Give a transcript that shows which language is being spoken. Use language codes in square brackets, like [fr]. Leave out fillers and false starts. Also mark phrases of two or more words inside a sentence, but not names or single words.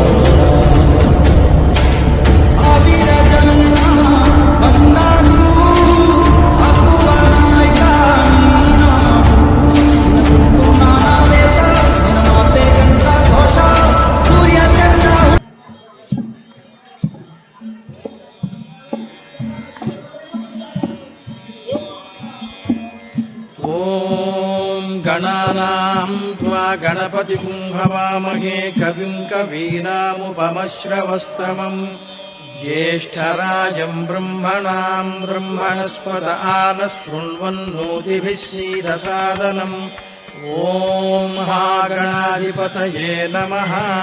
[kn] ಸಾವಿರ ಜನ್ಮ ಬಂದಾರು ಸಾಕುವ ನಾಯಕ ನೀನಾರು ನಿನಗುಂಟು ನಾನಾ ವೇಷ ನಿನ್ನ ಮಾತೆ ಗಂಟ ಘೋಷ ಸೂರ್ಯ ಚಂದ್ರ [sa] ॐ गणानां त्वा गणपतिं हवामहे कविं कवीनामुपमश्रवस्तमम् ज्येष्ठराजं ब्रह्मणां ब्रह्मणस्पत आनशृण्वन्नोतिभिः सीदसादनम् ॐ महागणाधिपतये नमः।